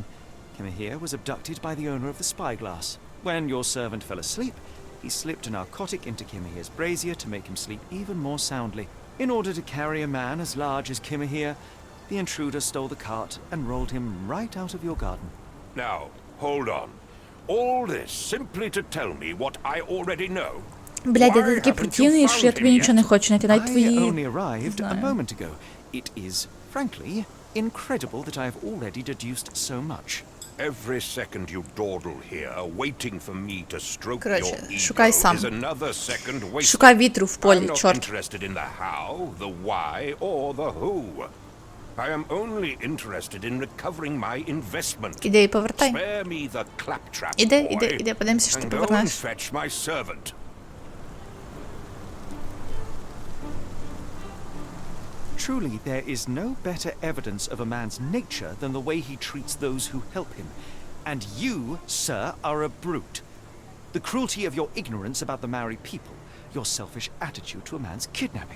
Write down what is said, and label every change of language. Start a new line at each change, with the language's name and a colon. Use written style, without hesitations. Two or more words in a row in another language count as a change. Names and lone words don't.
English: Kimahir was abducted by the owner of the spyglass. When your servant fell asleep, he slipped a narcotic into Kimahir's brazier to make him sleep even more soundly. In order to carry a man as large as Kimahir, the intruder stole the cart and rolled him right out of your garden. Now, hold on. All this simply to tell me what I already know?
Ukrainian: Блядь, я такий противний, що я тобі нічого не хочу знайти, навіть твої...
English: I only arrived a moment ago. It is, frankly, incredible that I have already deduced so much. Every second you dawdle here, waiting for me to stroke
Ukrainian: Короче,
English: your ego,
Ukrainian: шукай сам.
English: is another second wasted.
Ukrainian: Шукай вітру в
English: I'm
Ukrainian: полі,
English: not
Ukrainian: чорт.
English: interested in the how, the why, or the who. I am only interested in recovering my investment.
Ukrainian: Іди і повертай.
English: Spare me the claptrap,
Ukrainian: Іди, подивимося, що ти
English: and go and
Ukrainian: повернеш.
English: fetch my servant. Truly, there is no better evidence of a man's nature than the way he treats those who help him. And you, sir, are a brute. The cruelty of your ignorance about the Maori people, your selfish attitude to a man's kidnapping.